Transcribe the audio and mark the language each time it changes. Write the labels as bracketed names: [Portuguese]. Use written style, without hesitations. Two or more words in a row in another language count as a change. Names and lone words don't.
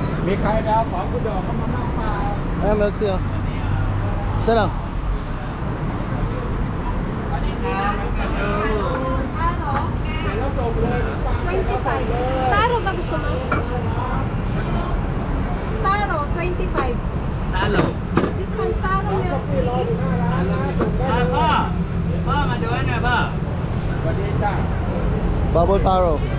[Thai] มีใครไปเอาของคุณดอกเข้ามาบ้างเปล่า [Filipino] Ayan, [English] milk tea. [Filipino] Isa lang. [Thai] สวัสดีครับมาดูเดี๋ยวเราจบเลย [Filipino] 25. Taro ba gusto mo? Taro, 25. Talo [English] This one, taro milk tea. [Thai] พ่อมาดูให้หน่อยพ่อสวัสดีจ้า [English] Bubble taro.